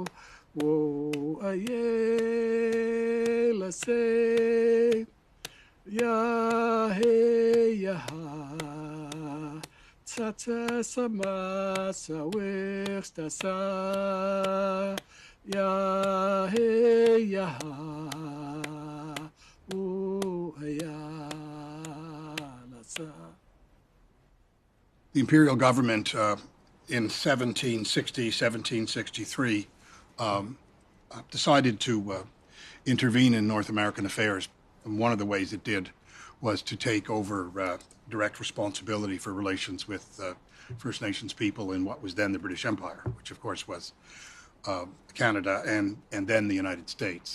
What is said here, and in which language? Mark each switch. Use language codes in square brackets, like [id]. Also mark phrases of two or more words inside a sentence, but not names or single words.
[en] Whoa, aye, la se, ya, he, ya, ha, ta, ta, sama, sa, wix, ta, sa, ya, he, ya, ha, oh, ya, la sa. The imperial government in 1763, decided to intervene in North American affairs. And one of the ways it did was to take over direct responsibility for relations with First Nations people in what was then the British Empire, which of course was Canada and then the United States.